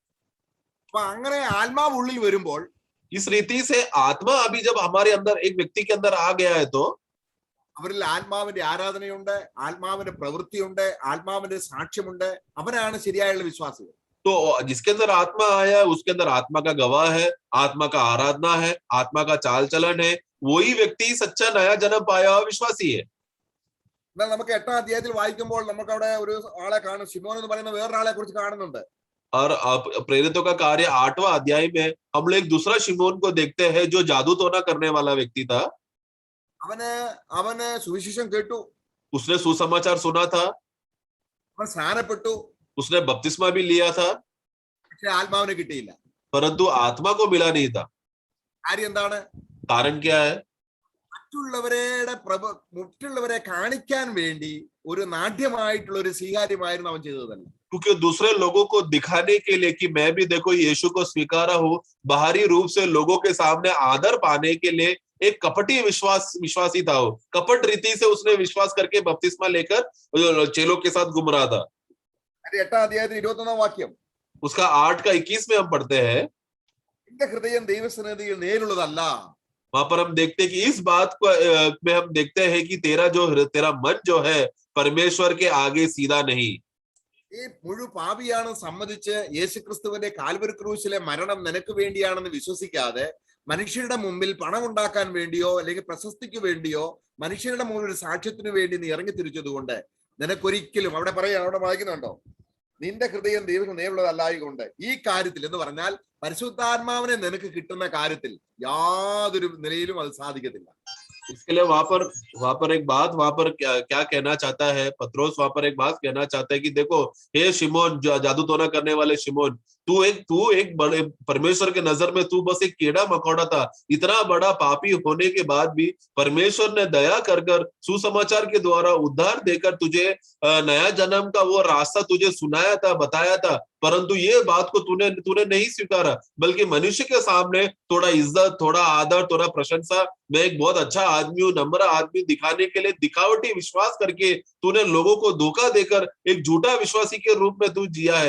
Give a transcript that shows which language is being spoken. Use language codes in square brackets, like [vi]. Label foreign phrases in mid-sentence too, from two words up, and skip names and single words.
[ml] അപ്പൊ അങ്ങനെ ആത്മാവ് ഉള്ളിൽ വരുമ്പോൾ, [hi] इस रीति से आत्मा अभी जब हमारे अंदर एक व्यक्ति के अंदर आ गया है, तो [ml] അവരിൽ ആത്മാവിന്റെ ആരാധനയുണ്ട്, ആത്മാവിന്റെ പ്രവൃത്തിയുണ്ട്, ആത്മാവിന്റെ സാക്ഷ്യമുണ്ട്. അവരാണ് ശരിയായുള്ള വിശ്വാസികൾ. [hi] तो जिसके अंदर आत्मा आया उसके अंदर आत्मा का गवाह है, आत्मा का आराधना है, आत्मा का चाल चलन है, वही व्यक्ति सच्चा नया जन्म पाया हुआ विश्वासी है. [ml] എന്നാൽ നമുക്ക് 8-ാം അധ്യായത്തിൽ വായിക്കുമ്പോൾ നമുക്ക് അവിടെ ഒരു ആളെ കാണും, ശിമോൻ എന്ന് പറയുന്ന വേറൊരാളെ കുറിച്ച് കാണുന്നുണ്ട്. [hi] और प्रेरितों का कार्य 8वां अध्याय में हम लोग एक दूसरा शिमोन को देखते हैं जो जादू टोना करने वाला व्यक्ति था। [ml] അവന് സുവിശേഷം കേട്ടു, [hi] उसने सुसमाचार सुना था, [ml] അവൻ സ്നാനപ്പെട്ടു, [hi] उसने बपतिस्मा भी लिया था, [ml] പക്ഷെ ആത്മാവിനെ കിട്ടിയില്ല. [hi] परंतु आत्मा को मिला नहीं था। [ml] കാര്യം എന്താണ്? [hi] कारण क्या है? [ml] മറ്റുള്ളവരെ കാണിക്കാൻ വേണ്ടി ഒരു നാട്യമായിട്ടുള്ള ഒരു സ്വീകാര്യമായിരുന്നു അവൻ ചെയ്തത് തന്നെ. [hi] क्योंकि दूसरे लोगों को दिखाने के लिए कि मैं भी देखो यीशु को स्वीकारा हूं, बाहरी रूप से लोगों के सामने आदर पाने के लिए एक कपटी विश्वासी था। वो कपट रीति से उसने विश्वास करके बपतिस्मा लेकर चेलों के साथ घूम रहा था। [ml] 8-ാം അധ്യായത്തിൽ 21-ാം വാക്യം, [hi] उसका 8:21 में हम पढ़ते हैं, [ml] എന്റെ ഹൃദയം ദൈവസന്നിധിയിൽ നേരുള്ളതല്ല. [hi] वहां पर हम देखते हैं कि इस बात को में हम देखते हैं कि तेरा मन जो है परमेश्वर के आगे सीधा नहीं। [ml] ഈ മുഴു പാപിയാണെന്ന് സമ്മതിച്ച് യേശുക്രിസ്തുവിന്റെ കാൽവരി ക്രൂശിലെ മരണം നിനക്ക് വേണ്ടിയാണെന്ന് വിശ്വസിക്കാതെ മനുഷ്യരുടെ മുമ്പിൽ പണം ഉണ്ടാക്കാൻ വേണ്ടിയോ അല്ലെങ്കിൽ പ്രശസ്തിക്ക് വേണ്ടിയോ മനുഷ്യരുടെ മുമ്പിൽ ഒരു സാക്ഷ്യത്തിന് വേണ്ടി നീ ഇറങ്ങി തിരിച്ചതുകൊണ്ട് നിനക്കൊരിക്കലും അവിടെ വായിക്കുന്നുണ്ടോ, നിന്റെ ഹൃദയം ദൈവം നേരുള്ളതല്ലായതുകൊണ്ട് ഈ കാര്യത്തിൽ എന്ന് പറഞ്ഞാൽ പരിശുദ്ധാത്മാവിനെ നിനക്ക് കിട്ടുന്ന കാര്യത്തിൽ യാതൊരു നിലയിലും അത് സാധിക്കത്തില്ല. [hi] इसके लिए वहां पर एक बात क्या कहना चाहता है पत्रोस, वहां पर एक बात कहना चाहता है कि देखो हे शिमोन, जादू टोना करने वाले शिमोन, तू एक बड़े परमेश्वर के नजर में तू बस एक कीड़ा मकोड़ा था। इतना बड़ा पापी होने के बाद भी परमेश्वर ने दया कर सुसमाचार के द्वारा उद्धार देकर तुझे नया जन्म का वो रास्ता तुझे सुनाया था, बताया था, परंतु ये बात को तूने नहीं स्वीकारा, बल्कि मनुष्य के सामने थोड़ा इज्जत, थोड़ा आदर, थोड़ा प्रशंसा, मैं एक बहुत अच्छा आदमी हूँ, नम्र आदमी दिखाने के लिए दिखावटी विश्वास करके तूने लोगों को धोखा देकर एक झूठा विश्वासी के रूप में तू जिया है।